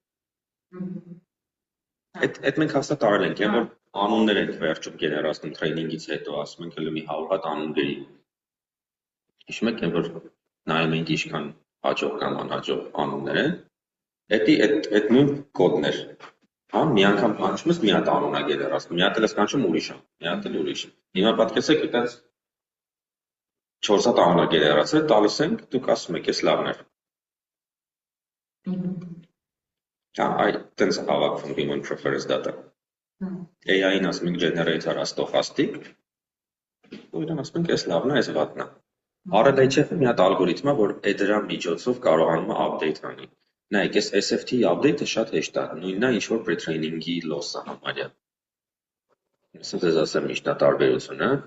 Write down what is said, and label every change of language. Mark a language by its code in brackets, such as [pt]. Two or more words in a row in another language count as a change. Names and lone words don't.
[hy] Այդ մենք հաստատ արել ենք, այն որ անուններ ենք վերջում գեներացնում տրեյնինգից հետո, ասում ենք հələ մի 100 հատ անուն գրի։ Հիշում եք, այն որ նայում ենք ինչքան հաջող կամ անհաջող անուններ են, այդ նույն կոդն էր։ Հա, մի անգամ կանչում ես մի հատ անուն է գեներացնում, մի հատ էլ ես կանչում ուրիշ է, մի հատ էլ ուրիշ։ Հիմա պատկերացրեք, այդպես 4 հատ անուն է գեներացել, տալիս ենք, դուք ասում եք, էս լավն էր։ Հա, այդտենց հավաքվում [en] human preference data։ [hy] AI-ին ասում ենք [en] generator stochastic, [hy] ու իրան ասում ենք էս լավն է, էս վատն է։ RLHF-ը մի հատ ալգորիթմ է, որ դրա միջոցով կարողանում է update անի։ Նայեք, այս SFT-ի update-ը շատ հեշտ է, նույնն է ինչ որ [en] pre-training-ի loss- [hy] ը համարյա։ Ես ձեզ ասեմ ինչն է տարբերությունը։